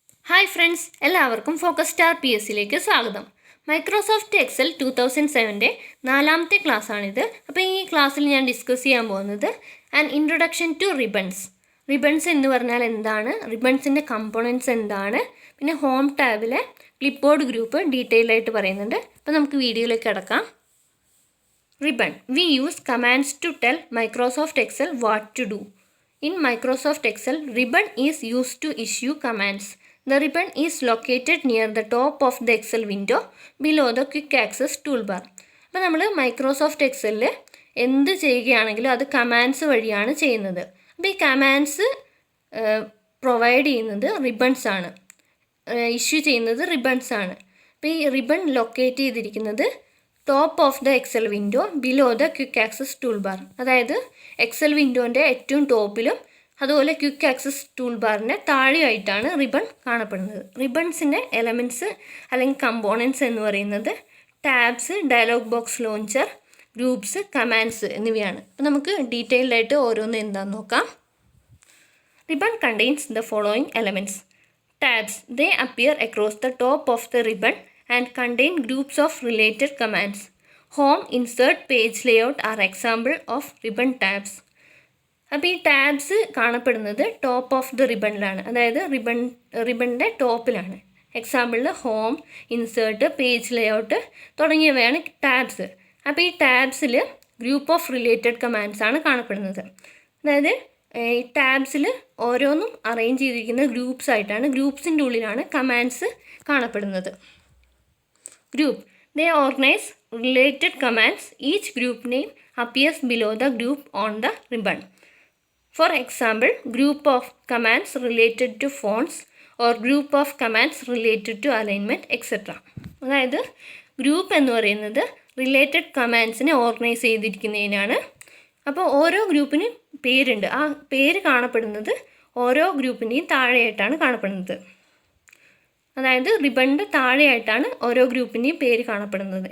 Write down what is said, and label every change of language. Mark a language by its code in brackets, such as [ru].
[en] Hi friends, [ml] എല്ലാവർക്കും focus star PSCയിലേക്ക് സ്വാഗതം. Microsoft Excel 2007 നാലാമത്തെ ക്ലാസ്സാണിത്. അപ്പോൾ ഈ ക്ലാസ്സിൽ ഞാൻ ഡിസ്കസ് ചെയ്യാൻ പോകുന്നത് [en] An introduction to ribbons. [ml] Ribbons എന്ന് പറഞ്ഞാൽ എന്താണ്, റിബൺസിൻ്റെ കമ്പോണൻസ് എന്താണ്, പിന്നെ ഹോം ടാബിലെ ക്ലിപ്ബോർഡ് ഗ്രൂപ്പ് ഡീറ്റെയിൽ ആയിട്ട് പറയുന്നുണ്ട്. അപ്പോൾ നമുക്ക് വീഡിയോയിലേക്ക് കിടക്കാം. Ribbon. [en] We use commands to tell Microsoft Excel what to do. In Microsoft Excel, ribbon is used to issue commands. The ribbon is located near the top of the Excel window below the Quick Access Toolbar. [ml] അപ്പോൾ നമ്മൾ Microsoft എക്സലിൽ എന്ത് ചെയ്യുകയാണെങ്കിലും അത് commands വഴിയാണ് ചെയ്യുന്നത്. അപ്പോൾ ഈ commands provide ചെയ്യുന്നത് റിബൺസ് ആണ്, ഇഷ്യൂ ചെയ്യുന്നത് റിബൺസ് ആണ്. അപ്പോൾ ഈ റിബൺ ലൊക്കേറ്റ് ചെയ്തിരിക്കുന്നത് [en] Top of the Excel window below the quick access tool bar. [ml] അതായത് എക്സൽ വിൻഡോൻ്റെ ഏറ്റവും ടോപ്പിലും അതുപോലെ ക്വിക്ക് ആക്സസ് ടൂൾ ബാറിൻ്റെ താഴെയായിട്ടാണ് റിബൺ കാണപ്പെടുന്നത്. റിബൺസിൻ്റെ എലമെൻറ്റ്സ് അല്ലെങ്കിൽ കമ്പോണൻസ് എന്ന് പറയുന്നത് tabs, dialogue box launcher, groups, commands എന്നിവയാണ്. അപ്പോൾ നമുക്ക് ഡീറ്റെയിൽഡ് ആയിട്ട് ഓരോന്ന് എന്താണെന്ന് നോക്കാം. [en] Ribbon contains the following elements. Tabs, they appear across the top of the ribbon and contain groups of related commands. Home, insert, page layout are example of ribbon tabs. [ml] അപ്പോൾ ഈ tabs കാണപ്പെടുന്നത് top of the റിബണിലാണ്, അതായത് റിബണിൻ്റെ ടോപ്പിലാണ്. എക്സാമ്പിളിൽ home, insert, page layout തുടങ്ങിയവയാണ് tabs. അപ്പോൾ ഈ ടാബ്സിൽ [en] group of related commands [ml] ആണ് കാണപ്പെടുന്നത്. അതായത് ഈ ടാബ്സിൽ ഓരോന്നും അറേഞ്ച് ചെയ്തിരിക്കുന്ന ഗ്രൂപ്പ്സ് ആയിട്ടാണ്, ഗ്രൂപ്പ്സിൻ്റെ ഉള്ളിലാണ് കമാൻഡ്സ് കാണപ്പെടുന്നത്. [en] Group. They organize related commands. Each group name appears below the group on the ribbon. For example, group of commands related to fonts or group of commands related to alignment, etc. [ml] അതായത് group എന്ന് പറയുന്നത് related കമാൻഡ്സിനെ organise ചെയ്തിരിക്കുന്നതിനാണ്. അപ്പോൾ ഓരോ ഗ്രൂപ്പിനും പേരുണ്ട്. ആ പേര് കാണപ്പെടുന്നത് ഓരോ ഗ്രൂപ്പിൻ്റെയും താഴെയായിട്ടാണ് കാണപ്പെടുന്നത്. അതായത് റിബണിൻ്റെ താഴെയായിട്ടാണ് ഓരോ ഗ്രൂപ്പിൻ്റെയും പേര് കാണപ്പെടുന്നത്.